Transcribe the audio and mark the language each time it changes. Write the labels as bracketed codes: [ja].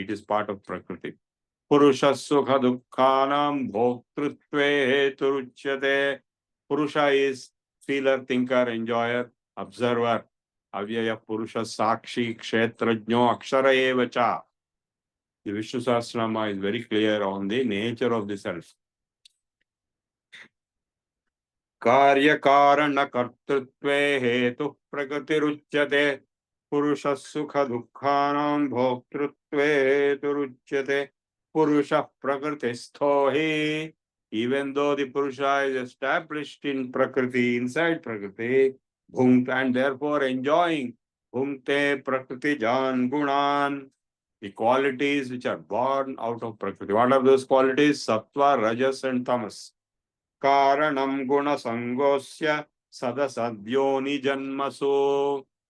[en] It is part of prakriti. [sa] Purusha sukha dukkhanam bhoktrutve hetu ruchyate. [en] Purusha is feeler, thinker, enjoyer, observer. [sa] Avyaya Purusha Sakshi Kshetrajno Akshara Evacha. [en] The Vishnu Sahasranama is very clear on the nature of the self. [sa] कार्यकारणकर्तृत्वे हेतुः प्रकृतिरुच्यते पुरुषः सुखदुःखानां भोक्तृत्वे हेतुरुच्यते पुरुषः प्रकृतिस्थो हि. [en] Even though the Purusha is established in Prakriti, inside Prakriti, bhunkta, and therefore enjoying [sa] bhunkte prakriti jan gunan, [en] the qualities which are born out of Prakriti. What are those qualities? Sattva, Rajas and Tamas. [sa] Karanam guna sangosya sadasadyoni janmasu.